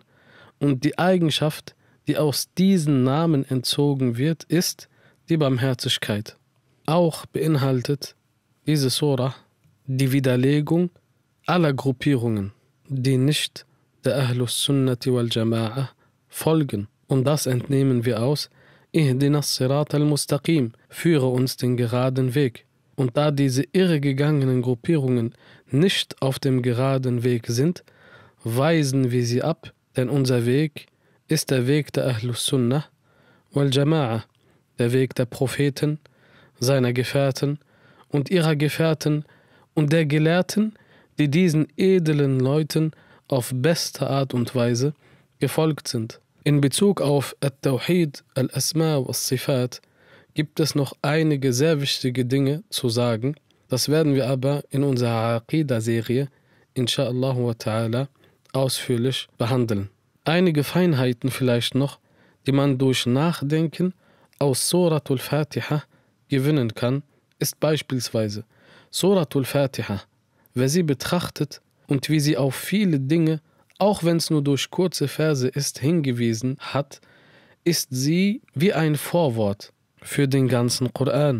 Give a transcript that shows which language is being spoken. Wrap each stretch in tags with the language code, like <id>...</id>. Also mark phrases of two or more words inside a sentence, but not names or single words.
<de>Und die Eigenschaft, die aus diesen Namen entzogen wird, ist die Barmherzigkeit. Auch beinhaltet diese Surah die Widerlegung aller Gruppierungen, die nicht der</de> <ar>أهل السنة والجماعة</ar> <de>folgen. Und das entnehmen wir aus</de> <ar>اهدنا الصراط المستقيم,</ar> <de>führe uns den geraden Weg. Und da diese irregegangenen Gruppierungen nicht auf dem geraden Weg sind, weisen wir sie ab, denn unser Weg ist der Weg der</de> <ar>أهل السنة والجماعة,</ar> <de>der Weg der Propheten, seiner Gefährten und ihrer Gefährten und der Gelehrten, die diesen edlen Leuten auf beste Art und Weise gefolgt sind. In Bezug auf</de> <ar>التوحيد الأسماء والصفات</ar> <de>gibt es noch einige sehr wichtige Dinge zu sagen. Das werden wir aber in unserer Aqida-Serie,</de> <ar>إن شاء الله وتعالى,</ar> <de>ausführlich behandeln. Einige Feinheiten vielleicht noch, die man durch Nachdenken aus Suratul Fatiha gewinnen kann, ist beispielsweise Suratul Fatiha. Wer sie betrachtet und wie sie auf viele Dinge, auch wenn es nur durch kurze Verse ist, hingewiesen hat, ist sie wie ein Vorwort für den ganzen Koran.</de>